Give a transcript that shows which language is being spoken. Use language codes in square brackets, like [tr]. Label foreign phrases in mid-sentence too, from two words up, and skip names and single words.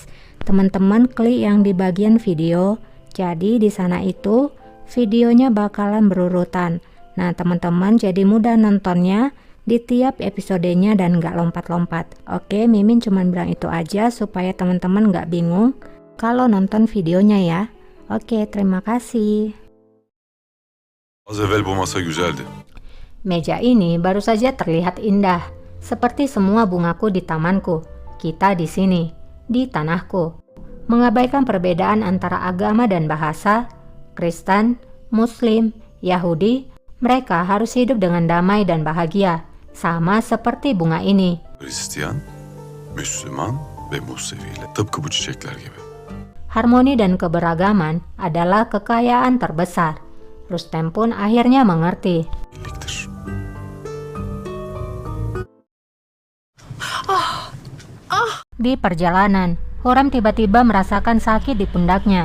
[id] Teman-teman klik yang di bagian video. Jadi di sana itu videonya bakalan berurutan. Nah, teman-teman jadi mudah nontonnya di tiap episodenya dan nggak lompat-lompat. Oke, Mimin cuman bilang itu aja supaya teman-teman nggak bingung kalau nonton videonya ya. Oke, terima kasih. [tr] Az evvel bu masa güzeldi. [id] Meja ini baru saja terlihat indah, seperti semua bungaku di tamanku. Kita di sini, di tanahku, mengabaikan perbedaan antara agama dan bahasa. Kristen, Muslim, Yahudi, mereka harus hidup dengan damai dan bahagia, sama seperti bunga ini. [tr] Hristiyan, Müslüman ve Museviyle. Tıpkı bu çiçekler gibi. [id] Harmoni dan keberagaman adalah kekayaan terbesar. Rustem pun akhirnya mengerti. [tr] Birliktir. [id] Di perjalanan, Hurrem tiba-tiba merasakan sakit di pundaknya.